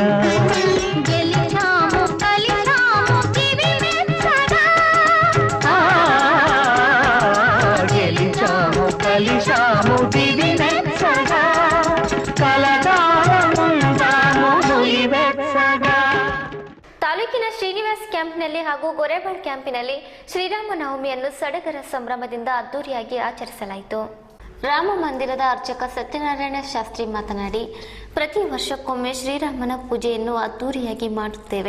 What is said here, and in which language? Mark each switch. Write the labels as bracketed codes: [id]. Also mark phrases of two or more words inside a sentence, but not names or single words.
[te] గెలిచాము కలిచాము దివి వెచ్చగా, గెలిచాము కలిశాము దివి వెచ్చగా కలకాలముందాము నులి వెచ్చగా. [kn] ತಾಲೂಕಿನ ಶ್ರೀನಿವಾಸ್ ಕ್ಯಾಂಪ್ನಲ್ಲಿ ಹಾಗೂ ಗೊರೆಬಾಳ್ ಕ್ಯಾಂಪಿನಲ್ಲಿ ಶ್ರೀರಾಮನವಮಿಯನ್ನು ಸಡಗರ ಸಂಭ್ರಮದಿಂದ ಅದ್ದೂರಿಯಾಗಿ ಆಚರಿಸಲಾಯಿತು. ರಾಮ ಮಂದಿರದ ಅರ್ಚಕ ಸತ್ಯನಾರಾಯಣ ಶಾಸ್ತ್ರಿ ಮಾತನಾಡಿ, ಪ್ರತಿ ವರ್ಷಕ್ಕೊಮ್ಮೆ ಶ್ರೀರಾಮನ ಪೂಜೆಯನ್ನು ಅದ್ದೂರಿಯಾಗಿ ಮಾಡುತ್ತೇವೆ.